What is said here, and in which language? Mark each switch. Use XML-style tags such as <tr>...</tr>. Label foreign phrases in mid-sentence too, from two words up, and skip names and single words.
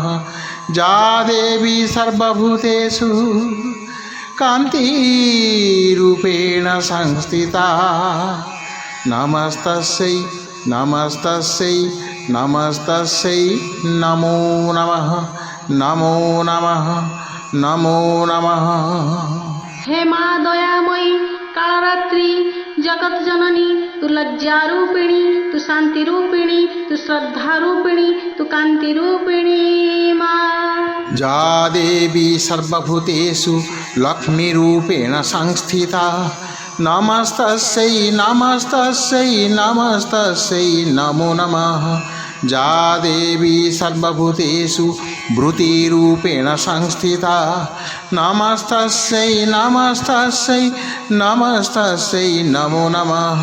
<sa>जा देवी सर्वभूतेषु कान्तिरूपेण संस्थिता नमस्तस्यै नमस्तस्यै नमस्तस्यै नमो नमः नमो नमः नमो नमः।</sa> <hi>हे माँ दयामयी कालरात्रि जगत जननी, तू लज्जारूपिणी, तू शांतिरूपिणी, तू श्रद्धारूपिणी, तू कांतिरूपिणी माँ।</hi> <sa>जा देवी सर्वभूतेषु लक्ष्मीरूपेण संस्थिता नमस्तस्यै नमस्तस्यै नमस्तस्यै नमो नमः। जा देवी सर्वभूतेषु वृत्तिरूपेण संस्थिता नमस्तस्यै नमस्तस्यै नमस्तस्यै नमो नमः।</sa>